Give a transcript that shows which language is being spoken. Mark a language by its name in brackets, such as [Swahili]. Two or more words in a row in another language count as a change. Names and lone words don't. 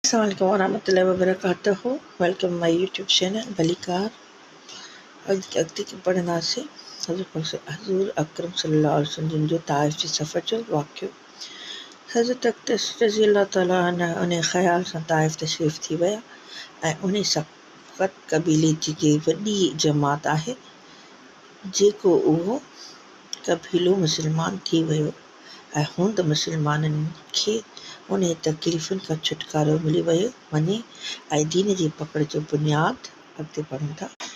[Arabic] السلام عليكم ورحمة الله وبركاته. [English] Welcome my YouTube channel Balikar. [Sindhi] अॻिते पढ़ंदासीं हज़ूर अकरम [Arabic] صلى الله عليه وسلم [Sindhi] जो ताइफ़ जे सफ़र जो वाक़ियो। हज़रत अक़दस [Arabic] رضي الله تعالى عنها [Sindhi] उन ख़्याल सां ताइफ़ तशरीफ़ थी विया ऐं उन सक़त क़बीले जी वॾी जमात आहे जेको उहो क़बीलो मुस्लमान थी वियो ऐं हुन त मुस्लमाननि खे उन तकलीफ़ुनि खां छुटकारो मिली वियो वञे ऐं दीन जी पकड़ जो बुनियाद अॻिते पढ़ूं था